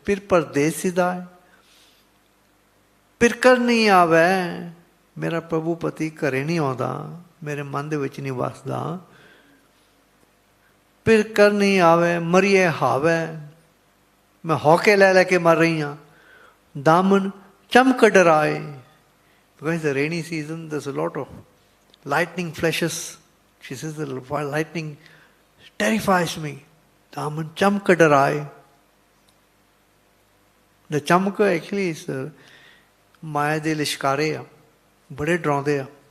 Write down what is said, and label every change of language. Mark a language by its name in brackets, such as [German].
[Punjabi] ਫਿਰ ਪਰਦੇਸ ਦਾ ਹੈ, ਫਿਰ ਕਰ ਨਹੀਂ ਆਵੈ, ਮੇਰਾ ਪ੍ਰਭੂ ਪਤੀ ਘਰੇ ਨਹੀਂ ਆਉਂਦਾ, ਮੇਰੇ ਮਨ ਦੇ ਵਿੱਚ ਨਹੀਂ ਵਸਦਾ। ਫਿਰ ਕਰ ਨਹੀਂ ਆਵੇ, ਮਰੀਏ ਹਾਵੇ, ਮੈਂ ਹੌਕੇ ਲੈ ਲੈ ਕੇ ਮਰ ਰਹੀ ਹਾਂ। ਦਾਮਨ ਚਮਕ ਡਰਾਏ, [English] because the rainy season there's a lot of lightning flashes. She says the lightning terrifies me. [Punjabi] ਦਾਮਨ ਚਮਕ ਡਰਾਏ। [English] The [Punjabi] ਚਮਕ [English] actually is [Punjabi] ਮਾਇਆ ਦੇ ਲਿਸ਼ਕਾਰੇ ਆ, ਬੜੇ ਡਰਾਉਂਦੇ ਆ।